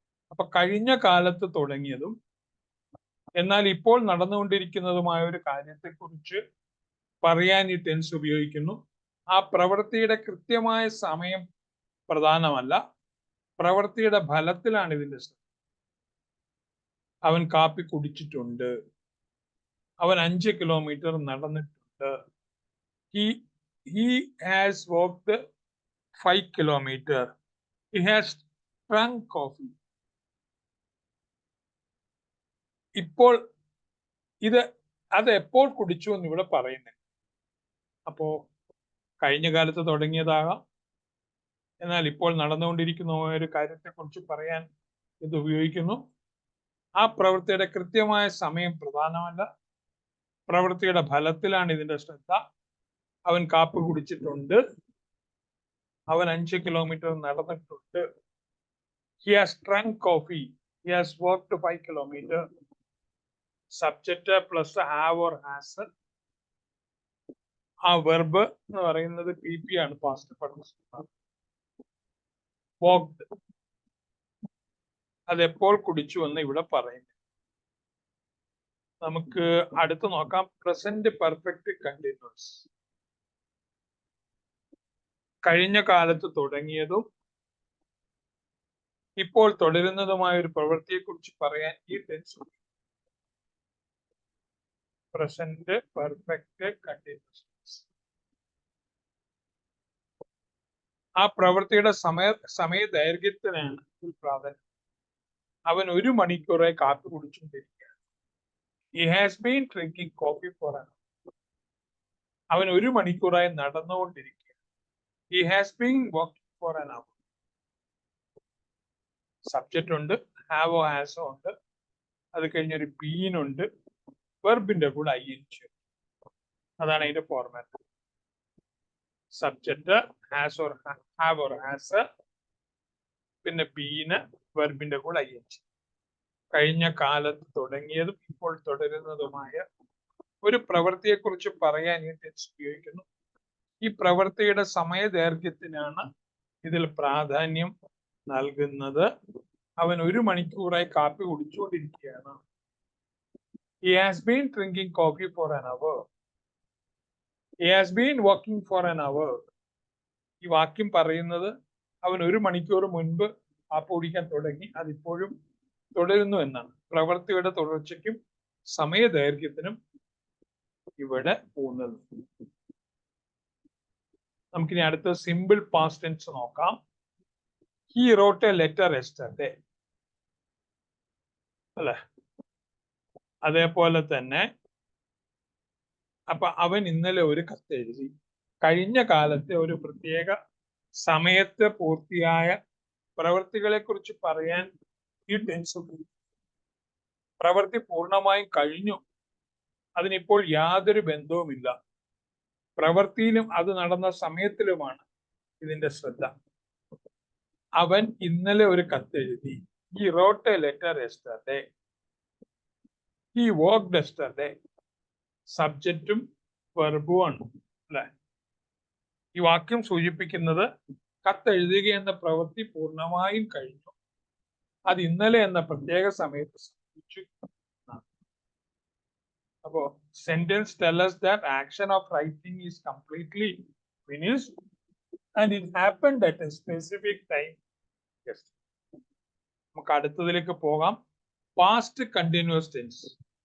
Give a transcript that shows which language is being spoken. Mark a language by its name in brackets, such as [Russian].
[Malayalam] അപ്പൊ കഴിഞ്ഞ കാലത്ത് തുടങ്ങിയതും എന്നാൽ ഇപ്പോൾ നടന്നുകൊണ്ടിരിക്കുന്നതുമായ ഒരു കാര്യത്തെക്കുറിച്ച് പറയാൻ ഈ ടെൻസ് ഉപയോഗിക്കുന്നു. ആ പ്രവൃത്തിയുടെ കൃത്യമായ സമയം പ്രധാനമല്ല, പ്രവൃത്തിയുടെ ഫലത്തിലാണ് ഇതിന്റെ ശ്രദ്ധ. അവൻ കാപ്പി കുടിച്ചിട്ടുണ്ട്, അവൻ 5 കിലോമീറ്റർ നടന്നിട്ടുണ്ട്. [English] He has walked 5 kilometers. He has drunk coffee. [Malayalam] ഇപ്പോൾ അത് എപ്പോൾ കുടിച്ചു എന്ന് ഇവിടെ പറയുന്നത്. അപ്പോ കഴിഞ്ഞ കാലത്ത് തുടങ്ങിയതാകാം, എന്നാൽ ഇപ്പോൾ നടന്നുകൊണ്ടിരിക്കുന്ന ഒരു കാര്യത്തെ കുറിച്ച് പറയാൻ ഇത് ഉപയോഗിക്കുന്നു. ആ പ്രവൃത്തിയുടെ കൃത്യമായ സമയം പ്രധാനമല്ല, പ്രവൃത്തിയുടെ ഫലത്തിലാണ് ഇതിന്റെ ശ്രദ്ധ. അവൻ കാപ്പി കുടിച്ചിട്ടുണ്ട്, അവൻ 5 കിലോമീറ്റർ നടന്നിട്ടുണ്ട്. [English] He has drunk coffee. He has walked 5 kilometers. [Malayalam] Subject plus have or has. ആ വെർബ് എന്ന് പറയുന്നത് പി ആണ്, പാസ്റ്റ് പാർട്ടിസിപ്പിൾ. വാക്ഡ്, അതെപ്പോൾ കുടിച്ചു എന്ന് ഇവിടെ പറയുന്നു. നമുക്ക് അടുത്ത് നോക്കാം പ്രസന്റ് പെർഫെക്റ്റ് കണ്ടിന്യൂസ്. കഴിഞ്ഞ കാലത്ത് തുടങ്ങിയതും ഇപ്പോൾ തുടരുന്നതുമായ ഒരു പ്രവൃത്തിയെ കുറിച്ച് പറയാൻ ഈ ടെൻസ് പ്രസന്റ് പെർഫെക്റ്റ് കണ്ടിന്യൂസ്. ആ പ്രവൃത്തിയുടെ സമയ ദൈർഘ്യത്തിനാണ് പ്രാധാന്യം. അവൻ 1 മണിക്കൂറായി കാപ്പി കുടിച്ചുകൊണ്ടിരിക്കുകയാണ്. [English] He has been drinking coffee for an hour. [Malayalam] അവൻ 1 മണിക്കൂറായി നടന്നുകൊണ്ടിരിക്കുകയാണ്. [English] He has been walking for an hour. [Malayalam] Subject ഉണ്ട്, ഹാവോ ഹാസോ ഉണ്ട്, അത് കഴിഞ്ഞൊരു ബീൻ ഉണ്ട്, വെർബിന്റെ കൂടെ ing. അതാണ് അതിന്റെ format. Subject has or have or has, പിന്നെ ബീന്, വെർബിന്റെ കൂടെ ing. കഴിഞ്ഞ കാലത്ത് തുടങ്ങിയതും ഇപ്പോൾ തുടരുന്നതുമായ ഒരു പ്രവൃത്തിയെ കുറിച്ച് പറയാൻ ഈ ടെൻസ് ഉപയോഗിക്കുന്നു. ഈ പ്രവൃത്തിയുടെ സമയ ദൈർഘ്യത്തിനാണ് ഇതിൽ പ്രാധാന്യം നൽകുന്നത്. അവൻ 1 മണിക്കൂറായി കാപ്പി കുടിച്ചുകൊണ്ടിരിക്കുകയാണ്. [English] He has been drinking coffee for an hour. He has been walking for an hour. [Malayalam] ഈ വാക്യം പറയുന്നത് അവൻ 1 മണിക്കൂർ മുൻപ് കാപ്പി കുടിക്കാൻ തുടങ്ങി, അതിപ്പോഴും തുടരുന്നു എന്നാണ്. പ്രവൃത്തിയുടെ തുടർച്ചയ്ക്കും സമയ ദൈർഘ്യത്തിനും ഇവിടെ ഊന്നൽ. നമുക്കിനി അടുത്ത സിമ്പിൾ പാസ്റ്റ് ടെൻസ് നോക്കാം. [English] He wrote a letter yesterday. [Malayalam] അല്ലെ? അതേപോലെ തന്നെ അപ്പൊ അവൻ ഇന്നലെ ഒരു കത്ത് എഴുതി. കഴിഞ്ഞ കാലത്തെ ഒരു പ്രത്യേക സമയത്ത് പൂർത്തിയായ പ്രവൃത്തികളെ കുറിച്ച് പറയാൻ ഈ ടെൻസ്. പ്രവൃത്തി പൂർണ്ണമായും കഴിഞ്ഞു, അതിനിപ്പോൾ യാതൊരു ബന്ധവുമില്ല. പ്രവൃത്തിയിലും അത് നടന്ന സമയത്തിലുമാണ് ഇതിന്റെ ശ്രദ്ധ. അവൻ ഇന്നലെ ഒരു കത്തെഴുതി. [English] He wrote a letter yesterday. He walked yesterday. [Malayalam] സബ്ജക്റ്റും വെർബും ആണ് അല്ലെ? ഈ വാക്യം സൂചിപ്പിക്കുന്നത് കത്തെഴുതുക എന്ന പ്രവൃത്തി പൂർണ്ണമായും കഴിഞ്ഞു, അത് ഇന്നലെ എന്ന പ്രത്യേക സമയത്ത് സംഭവിച്ചു. അപ്പോ sentence [English] tell us that action of writing is completely finished and it happened at a specific time. Yes. [Malayalam] നമുക്ക് അടുത്തതിലേക്ക് പോകാം. Past continuous tense.